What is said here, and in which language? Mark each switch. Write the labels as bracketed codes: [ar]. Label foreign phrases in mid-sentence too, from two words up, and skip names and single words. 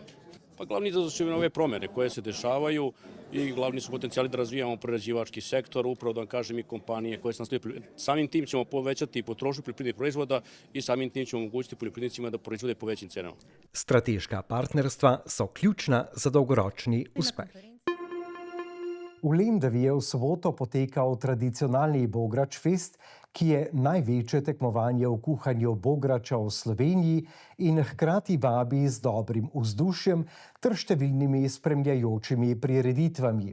[sr] Pa glavni izazov su ove promjene koje se dešavaju i glavni su potencijali da razvijamo prerađivački sektor, upravo da vam kažem i kompanije koje se nastoje. Samim tim ćemo povećati potrošnju poljoprivrednih proizvoda i samim tim ćemo omogućiti poljoprivrednicima da proizvode po većim cenama. [sl] Strateška partnerstva so ključna za dolgoročni uspeh. V Lendavi je v soboto potekal tradicionalni Bograč fest, ki je največje tekmovanje v kuhanju bograča v Sloveniji in hkrati vabi z dobrim vzdušjem ter številnimi spremljajočimi prireditvami.